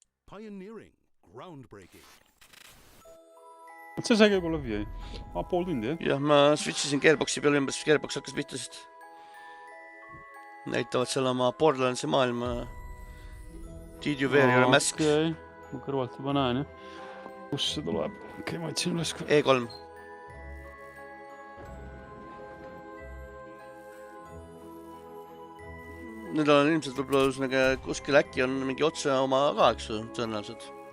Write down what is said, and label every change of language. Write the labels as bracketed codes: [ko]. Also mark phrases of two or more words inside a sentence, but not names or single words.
[en] Pioneering, groundbreaking. [et] See sai käib läbi jäi. Pool tundi, jah? Jah, ma switchisin Gearboxi peale ümber, siis Gearbox hakkas pihta, sest näitavad seal oma Borderlandsi maailma. [en] Did you wear your mask? [et] Ma kõrvalt juba näen, jah. Kus see tuleb? Okei, ma võtsin üles. E3. Nüüd on ilmselt võib-olla kuskil äkki on mingi otse oma ka, eks ju, tõenäoliselt.